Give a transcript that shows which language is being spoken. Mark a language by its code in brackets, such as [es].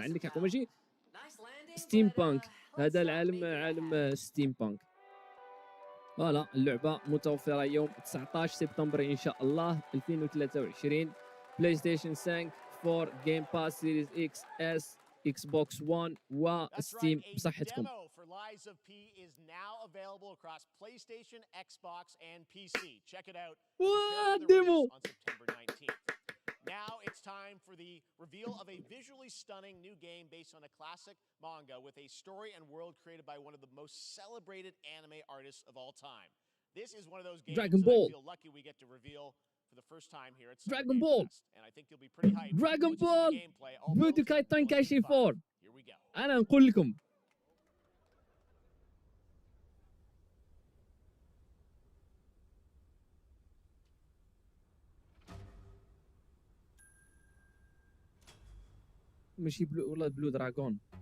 [ar] عندك حق، ماشي ستيم بانك. هذا العالم عالم ستيم بانك. فوالا اللعبه متوفره يوم 19 سبتمبر ان شاء الله 2023. بلاي ستيشن 5 4 جيم باس سيريز اكس اس اكس بوكس 1 وستيم بصحتكم. [en] Lies of P is now available across PlayStation, Xbox, and PC. Check it out. On September 19th. Now it's time for the reveal of a visually stunning new game based on a classic manga with a story and world created by one of the most celebrated anime artists of all time. This is one of those games Dragon Ball. I feel lucky we get to reveal for the first time here. It's Dragon Ball. And I think you'll be pretty hyped. Dragon Ball. Budokai Tenkaichi 4. Here we go. [ar] أنا نقول لكم ماشي بلو والله بلو دراغون.